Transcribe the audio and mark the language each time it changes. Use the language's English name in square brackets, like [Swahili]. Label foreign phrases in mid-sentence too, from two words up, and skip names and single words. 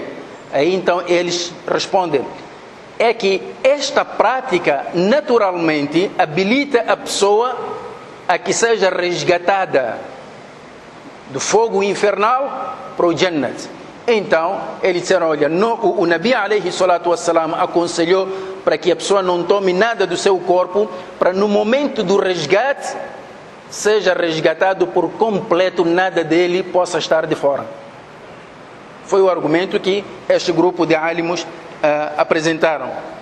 [Portuguese] Aí então eles respondem, é que esta prática naturalmente habilita a pessoa a que seja resgatada do fogo infernal para o Jannat. Então eles disseram, olha, o [Arabic] نبي عليه الصلاة والسلام [Portuguese] aconselhou para que a pessoa não tome nada do seu corpo, para no momento do resgate seja resgatado por completo, nada dele possa estar de fora. Foi o argumento que este grupo de álimos apresentaram.